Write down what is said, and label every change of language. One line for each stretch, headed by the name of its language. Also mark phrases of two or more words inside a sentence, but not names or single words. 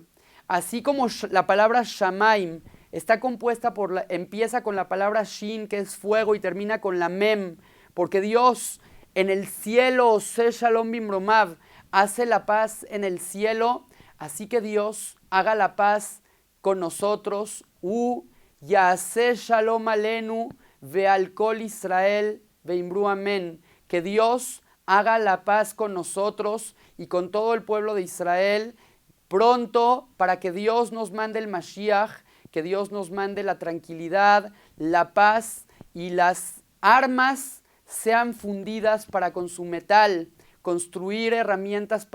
Spanish: Así como la palabra Shamaim está compuesta empieza con la palabra Shin, que es fuego, y termina con la Mem, porque Dios en el cielo,
Hebrew: עושה שלום במרומיו,
Spanish: hace la paz en el cielo, así que Dios haga la paz con nosotros.
Hebrew: יעשה שלום עלינו ועל כל ישראל ואמרו אמן.
Spanish: Que Dios haga la paz con nosotros y con todo el pueblo de Israel pronto, para que Dios nos mande el Mashiach, que Dios nos mande la tranquilidad, la paz y las armas sean fundidas para con su metal, construir herramientas para